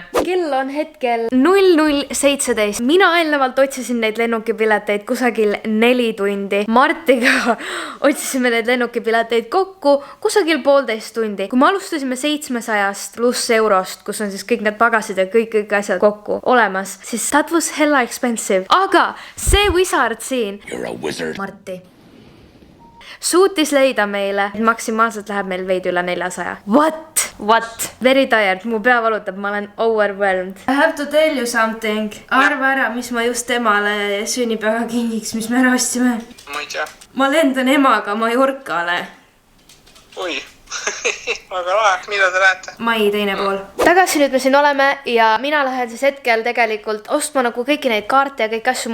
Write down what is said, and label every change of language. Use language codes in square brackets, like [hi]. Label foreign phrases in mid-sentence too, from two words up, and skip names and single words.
[et] Kell on hetkel 00:17. Mina eelnevalt otsisin neid lennukipileteid kusagil 4 tundi. Martiga otsisime neid lennukipileteid kokku kusagil 1,5 tundi. Kui me alustasime 700 pluss eurost, kus on siis kõik need pagasid ja kõik asjad kokku olemas, siis [en] that was hella expensive. [et] Aga see wizard siin, Marti, suutis leida meile, et maksimaalselt läheb meil veidi üle 400. [en] What? Very tired, [et] mu pea valutab, ma olen overwhelmed. [en] I have to tell you something. [et] Arva ära, mis ma just temale sünnipäeva kingiks, mis me ära ostsime. Ma ei tea. Ma lendan emaga Mallorcale. Oi, väga lahe, mida te lähete? Mai teine pool. Tagasi nüüd me siin oleme ja mina lähen siis hetkel tegelikult ostma nagu kõiki neid kaarte ja kõik asju.